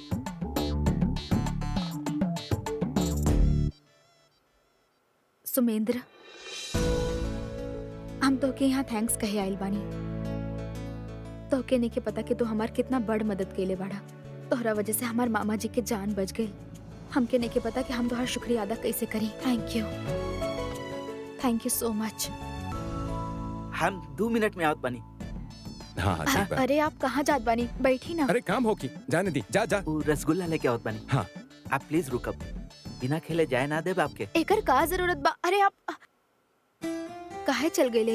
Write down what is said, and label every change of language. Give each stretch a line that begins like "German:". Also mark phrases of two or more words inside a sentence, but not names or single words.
Bhojpuri: सुमेंद्र, हम तोके यहाँ थैंक्स कहे आइल बानी। तोके नहीं के पता कि तू हमार कितना बड़ मदद केले बाड़ा। तोहरा वजह से हमार मामा जी के जान बच गई। हमके नहीं के पता कि हम तोहर शुक्रिया अदा कैसे करी।
English: thank you so much.
Bhojpuri: हम 2 मिनट में आवत बानी। हाँ हाँ ठीक बा। अरे आप कहाँ जात बानी? बैठी ना। अरे काम हो की, जाने दी, जा जा। वो रसगुल्ला लेके आवत बानी। हाँ। आप प्लीज रुकब, बिना खेले जाए ना देब आपके। एकर का जरूरत बा? अरे आप काहे चल गए?